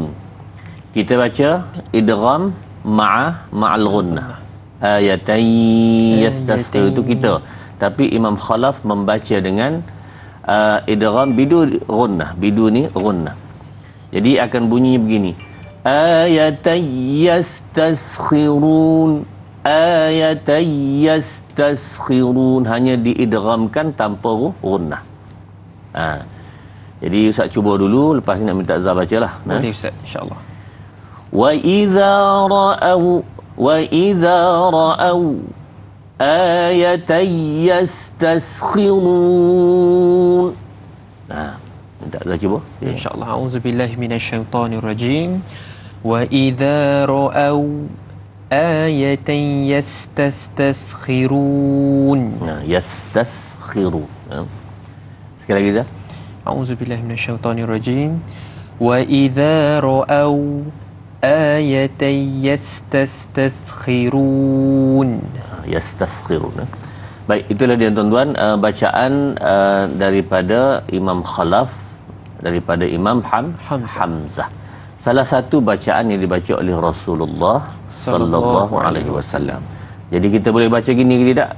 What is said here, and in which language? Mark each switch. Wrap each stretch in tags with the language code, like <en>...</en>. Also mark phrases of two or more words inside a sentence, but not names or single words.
<ms>Kita baca</ms> <ar>إدغام مع الغنة. آية يستسخرون</ar> <ms>itu kita. Tapi Imam Khalaf membaca dengan</ms> <ar>إدغام بدون غنة.</ar> <ms>Bidu ni ghunnah. Jadi akan bunyi begini.</ms> <ar>آية يستسخرون. آية يستسخرون.</ar> <ms>Hanya diidghamkan tanpa ghunnah. Jadi Ustaz cuba dulu, lepas ni nak minta Azhar bacalah. Boleh Ustaz, insya-Allah.</ms> <ar>وإذا رأوا آية يستسخرون.</ar> <ms>Minta Azhar cuba. Insya-Allah.</ms> <ar>أعوذ بالله من الشيطان الرجيم. وإذا رأوا آية يستسخرون. يستسخرون.</ar> <ms>Sekali lagi Azhar.</ms> <ar>أعوذ بالله من الشيطان الرجيم. وإذا رأوا آية يستسخرون. يستسخرون.</ar> <ms>Baik, itulah dia tuan-tuan bacaan daripada Imam Khalaf, daripada Imam Hamzah. Salah satu bacaan yang dibaca oleh Rasulullah</ms> <ar>صلى الله عليه وسلم.</ar> <ms>Jadi kita boleh baca gini ke tidak?</ms>